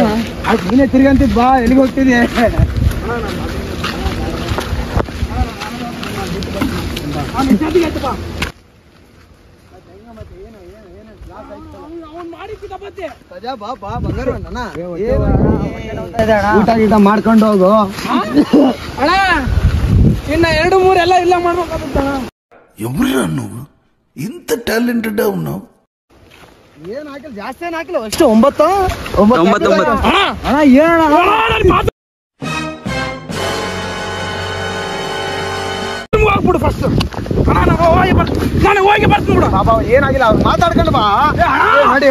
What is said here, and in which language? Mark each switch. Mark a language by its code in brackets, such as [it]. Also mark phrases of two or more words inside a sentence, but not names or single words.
[kn] ಆಯ್ತು ನೀನೇ ತಿರ್ಗಂತಿದ್ ಬಾ ಎಲ್ಲಿಗೆ ಹೋಗ್ತಿದ್ದೆ ಬಾ ಬಾ ಬಂಗಾರ ಊಟ ಗೀಟ ಮಾಡ್ಕೊಂಡು ಹೋಗು ಅಣ್ಣ ಇನ್ನ 2-3 ಎಲ್ಲ ಇಲ್ಲ ಮಾಡ್ಬೇಕಾಗುತ್ತಣ್ಣ [te] ఎవరురా నువ్వు ఇంత టాలెంటెడ్ ఉన్నావు [kn] ಏನ್ ಹಾಕಿಲ್ಲ ಜಾಸ್ತಿ ಏನ್ ಹಾಕಿಲ್ಲ ಅಷ್ಟು 9 ಅಣ್ಣ ಏನಣ್ಣ ಹೋಗ್ಬಿಡು ಫಸ್ಟ್ ನಾನು ಹೋಗಿ ಬರ್ತೀನಿ ಬಿಡು ಬಾಬಾ ಏನಾಗಿಲ್ಲ ಅವ್ರು ಮಾತಾಡ್ಕೊಂಡು ಬಾ ಮಾಡಿ